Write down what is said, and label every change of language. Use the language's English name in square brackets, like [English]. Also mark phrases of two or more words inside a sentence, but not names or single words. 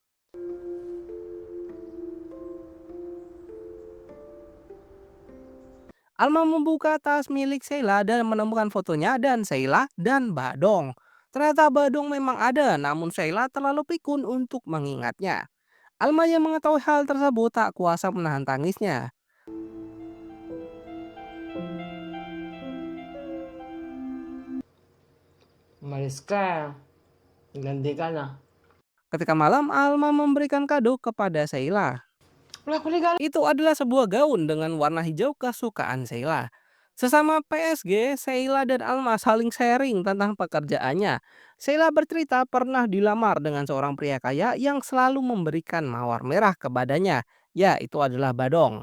[Indonesian] Alma membuka tas milik Sheila dan menemukan fotonya dan Sheila dan Badong. Ternyata Badong memang ada, namun Sheila terlalu pikun untuk mengingatnya. Alma yang mengetahui hal tersebut tak kuasa menahan tangisnya. [Filipino] Umalis ka. Naglandi ka na. [Indonesian] Ketika malam, Alma memberikan kado kepada Sheila. [Filipino] Wala ko legal. [Indonesian] Itu adalah sebuah gaun dengan warna hijau kesukaan Sheila. Sesama PSG, Sheila dan Alma saling sharing tentang pekerjaannya. Sheila bercerita pernah dilamar dengan seorang pria kaya yang selalu memberikan mawar merah kepadanya. Ya, itu adalah Badong.